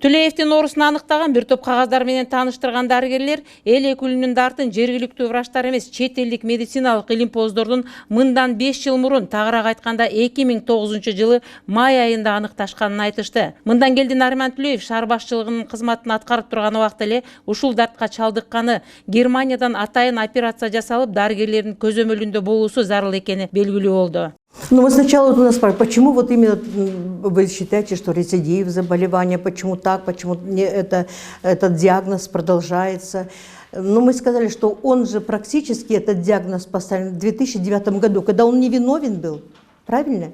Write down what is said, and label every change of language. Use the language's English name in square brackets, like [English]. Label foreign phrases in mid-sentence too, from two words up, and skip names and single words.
[Kyrgyz] Түлеевдин оорусун аныктаган бир топ кагаздар менен тааныштырган дарыгерлер эл өкүлүнүн дартын жергиликтүү врачтар эмес, чет элдик медициналык илимпоздордун мындан 5 жыл мурун, тагыраак айтканда 2009 жылы май айында аныкташканын айтышты. Мындан келди Нариман Түлеев шаар башчылыгынын кызматын аткарып турган убакта эле ушул дартка чалдыкканы, Германиядан атайын операция жасалып, дарыгерлердин көзөмөлүндө болуусу зарыл экени белгилүү болду. [Russian] Ну, мы сначала у нас спрашивали, почему вот именно вы считаете, что рецидив заболевания, почему так, почему этот диагноз продолжается. Ну, мы сказали, что он же практически, этот диагноз поставлен в 2009 году, когда он невиновен был, правильно?